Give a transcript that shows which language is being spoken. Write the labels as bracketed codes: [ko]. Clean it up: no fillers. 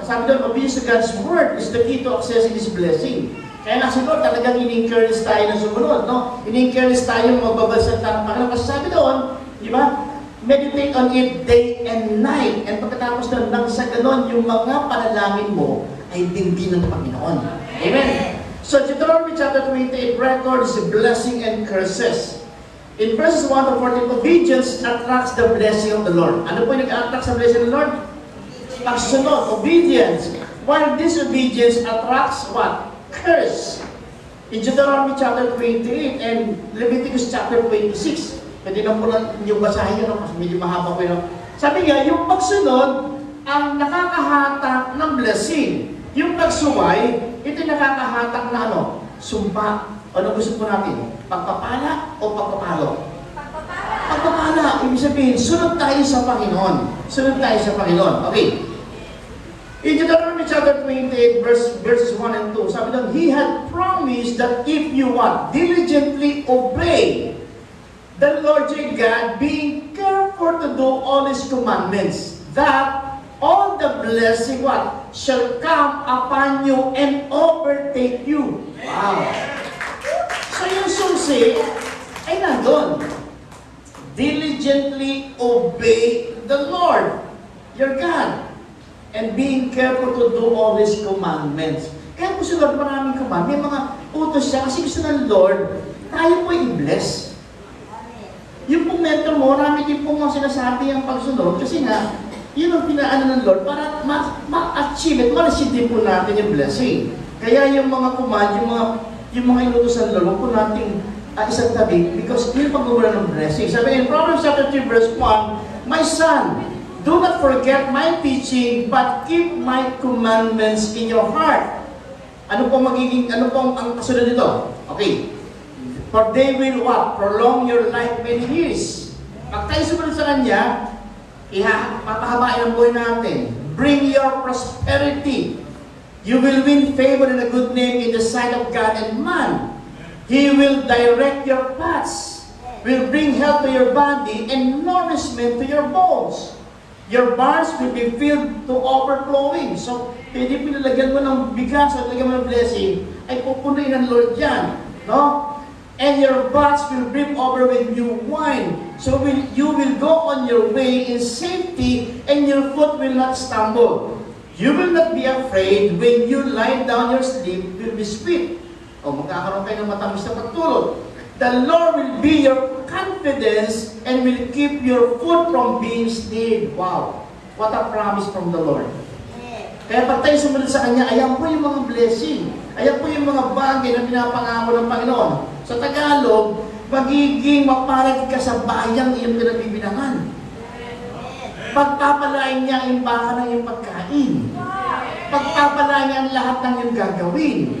[tl] Sabi doon, [en] obedience to God's word is the key to accessing His blessing. [tl] Kaya nga siguro talagang in-encourage tayo na sumunod, no? In-encourage tayo magbabasa ng Panginoon. Kasi sabi doon, di ba? [en] Meditate on it day and night. [tl] And pagkatapos doon, nang sa ganon, yung mga panalangin mo ay dinggin ng Panginoon. [en] Amen? So, Deuteronomy chapter 28 records blessing and curses. In verses 1 to 14, obedience attracts the blessing of the Lord. [tl] Ano po yung nag-attract sa [en] blessing of the Lord? [tl] Pagsunod, obedience. [en] While disobedience attracts what? Curse. In Deuteronomy chapter 28 and Leviticus chapter 26, [tl] pwede na po lang yung basahin yun, kasi medyo mahaba po yun. Sabi nga, yung pagsunod ang nakakahatak ng blessing. Yung pagsuway, ito nakakahatak na ano? Sumpa. Ano gusto po natin? Pagpapala o pagpapalo? Pagpapala. Ibig sabihin, sunod tayo sa Panginoon. Sunod tayo sa Panginoon. Okay. [en] In Deuteronomy chapter 28, verses 1 and 2, [tl] sabi doon, [en] He had promised that if you what? Diligently obey the Lord your God, being careful to do all His commandments, that all the blessing what? Shall come upon you and overtake you. Wow. [tl] So yung susi ay nandun. [en] Diligently obey the Lord, your God, and being careful to do all His commandments. [tl] Kaya po si Lord maraming command. May mga utos siya kasi gusto ng Lord, tayo po i-bless. Yung pong mentor mo, marami din po mga sinasabi ang pagsunod kasi nga, yun ang pinaano ng Lord para ma-achieve at ma-receive din po natin yung blessing. Kaya yung mga command, yung mga inutos ng Lord, huwag po nating isang tabi because yun pag-umula ng blessing. [en] Sabi in Proverbs chapter 3 verse 1, My son, do not forget my teaching, but keep my commandments in your heart. [tl] Ano pong ang kasunod nito? [en] Okay. For they will what? Prolong your life many years. [tl] Pag tayo sumunod sa Kanya, papahabain ang buhay natin. [en] Bring your prosperity. You will win favor and a good name in the sight of God and man. He will direct your paths, will bring health to your body and nourishment to your bones. Your barns will be filled to overflowing. [tl] So, pwede pinalagyan mo ng bigas at lagyan mo ng blessing, ay pupunuin ng Lord yan. No? [en] And your vats will brim over with new wine. So you will go on your way in safety and your foot will not stumble. You will not be afraid when you lie down, your sleep will be sweet. [tl] O magkakaroon kayo ng matamis na pagtulog. [en] The Lord will be your confidence and will keep your foot from being snared. Wow! What a promise from the Lord. [tl] Kaya pag tayo sumunod sa Kanya, ayan po yung mga blessing. Ayan po yung mga bagay na pinapangako ng Panginoon. Sa Tagalog, magiging mapalag ka sa bayang iyong pinagbibilangan. Pagpapalain niya ang baka ng iyong pagkain. Pagpapalain niya ang lahat ng iyong gagawin.